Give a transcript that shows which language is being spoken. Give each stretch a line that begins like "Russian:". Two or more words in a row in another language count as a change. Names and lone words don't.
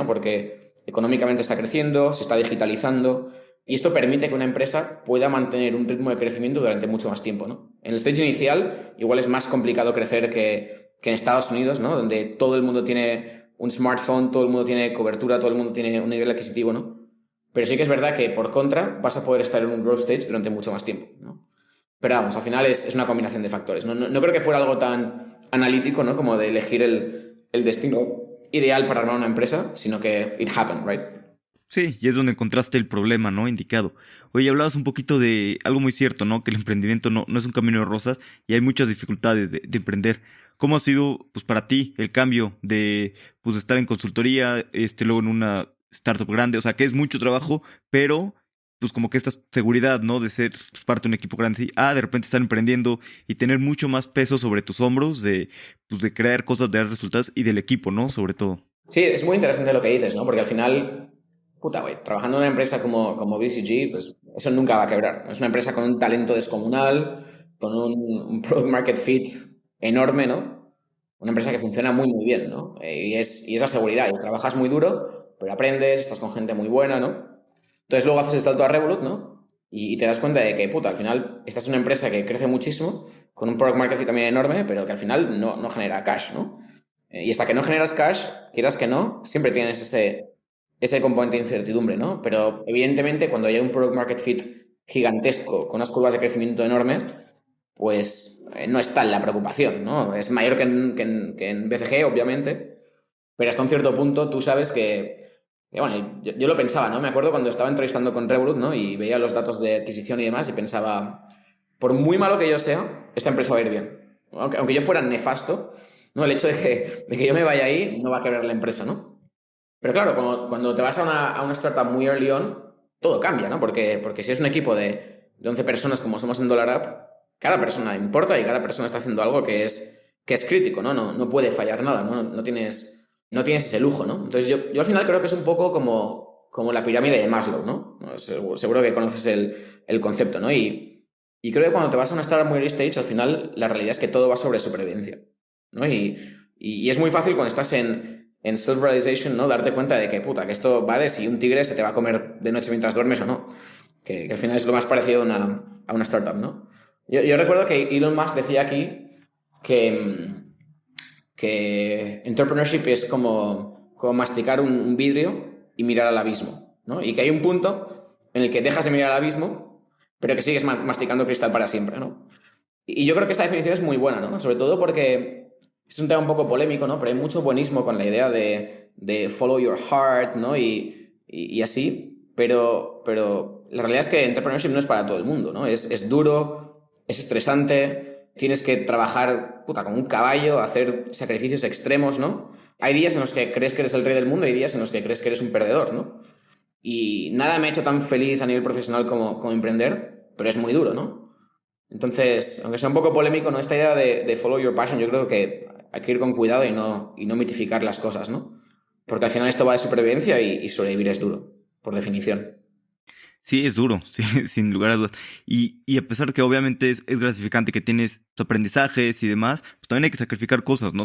Spanish: Porque económicamente está creciendo, se está digitalizando y esto permite que una empresa pueda mantener un ritmo de crecimiento durante mucho más tiempo, ¿no? En el stage inicial igual es más complicado crecer que en Estados Unidos, ¿no? Donde todo el mundo tiene un smartphone, todo el mundo tiene cobertura, todo el mundo tiene un nivel adquisitivo, ¿no? Pero sí que es verdad que por contra vas a poder estar en un
English: growth stage
Spanish: durante mucho más tiempo, ¿no? Pero vamos, al final es una combinación de factores. No creo que fuera algo tan analítico, ¿no? Como de elegir el destino ideal para armar una empresa, sino que
English: it happened, right?
Spanish: Sí, y es donde encontraste el problema, ¿no? Indicado. Oye, hablabas un poquito de algo muy cierto, ¿no? Que el emprendimiento no es un camino de rosas y hay muchas dificultades de emprender. ¿Cómo ha sido, pues, para ti el cambio de, pues, estar en consultoría, luego en una startup grande? O sea, que es mucho trabajo, pero, pues, como que esta seguridad, ¿no? De ser, pues, parte de un equipo grande. Y, de repente estar emprendiendo y tener mucho más peso sobre tus hombros pues, de crear cosas, de dar resultados y del equipo, ¿no? Sobre todo. Sí, es muy interesante lo que dices, ¿no? Porque al final, puta, güey, trabajando en una empresa como BCG, pues eso nunca va a quebrar. Es una empresa con un talento descomunal, con un
English: product market fit
Spanish: enorme, ¿no? Una empresa que funciona muy, muy bien, ¿no? Y es la seguridad. Y trabajas muy duro, pero aprendes, estás con gente muy buena, ¿no? Entonces luego haces el salto a Revolut, ¿no? Y te das cuenta de que, puta, al final esta es una empresa que crece muchísimo, con un
English: product market fit
Spanish: también enorme, pero que al final no genera cash, ¿no? Y hasta que no generas cash, quieras que no, siempre tienes ese componente de incertidumbre, ¿no? Pero evidentemente cuando hay un
English: product market fit
Spanish: gigantesco, con unas curvas de crecimiento enormes, pues no está en la preocupación, ¿no? Es mayor que en BCG, obviamente, pero hasta un cierto punto tú sabes que bueno, yo lo pensaba, ¿no? Me acuerdo cuando estaba entrevistando con Revolut, ¿no? Y veía los datos de adquisición y demás y pensaba, por muy malo que yo sea, esta empresa va a ir bien. Aunque yo fuera nefasto, ¿no? El hecho de que yo me vaya ahí no va a quebrar la empresa, ¿no? Pero claro, cuando te vas a una startup muy
English: early on,
Spanish: todo cambia, ¿no? Porque si es un equipo de 11 personas como somos en DollarApp, cada persona importa y cada persona está haciendo algo que es crítico, ¿no? No puede fallar nada, ¿no? No tienes ese lujo, ¿no? Entonces yo al final creo que es un poco como la pirámide de Maslow, ¿no? Seguro que conoces el concepto, ¿no? Y creo que cuando te vas a una startup muy
English: early stage,
Spanish: al final la realidad es que todo va sobre supervivencia, ¿no? Y es muy fácil cuando estás en self-realization, ¿no? Darte cuenta de que, puta, que esto va de si un tigre se te va a comer de noche mientras duermes o no. Que al final es lo más parecido a una startup, ¿no? Yo recuerdo que Elon Musk decía aquí que entrepreneurship es como masticar un vidrio y mirar al abismo, ¿no? Y que hay un punto en el que dejas de mirar al abismo, pero que sigues masticando cristal para siempre, ¿no? Y yo creo que esta definición es muy buena, ¿no? Sobre todo porque es un tema un poco polémico, ¿no? Pero hay mucho buenismo con la idea de
English: follow your heart,
Spanish: ¿no? Y así, pero la realidad es que entrepreneurship no es para todo el mundo, ¿no? Es duro, es estresante, tienes que trabajar, puta, como un caballo, hacer sacrificios extremos, ¿no? Hay días en los que crees que eres el rey del mundo y hay días en los que crees que eres un perdedor, ¿no? Y nada me ha hecho tan feliz a nivel profesional como emprender, pero es muy duro, ¿no? Entonces, aunque sea un poco polémico, ¿no? Esta idea de
English: follow your passion,
Spanish: yo creo que hay que ir con cuidado y no mitificar las cosas, ¿no? Porque al final esto va de supervivencia y sobrevivir es duro, por definición. Sí, es duro, sí, sin lugar a dudas. Y a pesar de que obviamente es gratificante que tienes tus aprendizajes y demás, pues también hay que sacrificar cosas, ¿no?